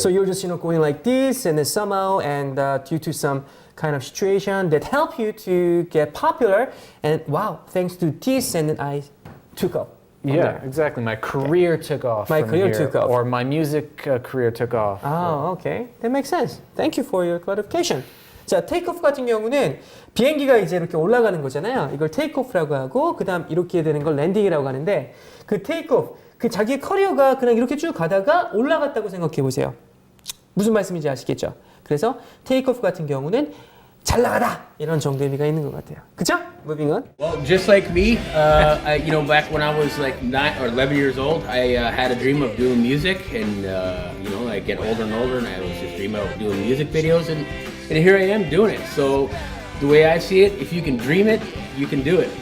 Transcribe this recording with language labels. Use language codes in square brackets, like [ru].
[en] So you're just going like this, and then somehow, and due to some kind of situation that help you to get popular, and wow, thanks to this, and then I took off. Yeah, exactly. My career took off. My from career here, took off. or my music career took off. Oh, okay. That makes sense. Thank you for your clarification. [ko] 자, 테이크오프 같은 경우는 비행기가 이제 이렇게 올라가는 거잖아요. 이걸 테이크오프라고 하고, 그 다음 이렇게 되는 걸 랜딩이라고 하는데, 그 테이크오프, 그 자기의 커리어가 그냥 이렇게 쭉 가다가 올라갔다고 생각해 보세요. 무슨 말씀인지 아시겠죠? 그래서 테이크오프 같은 경우는 잘 나가다 이런 정도 의미가 있는 것 같아요. [en] 그쵸? Moving on. Well, just like me, back when I was like 9 or 11 years old, I had a dream of doing music, and I get older and older, and I was just dreaming of doing music videos, and here I am doing it. So the way I see it, if you can dream it, you can do it.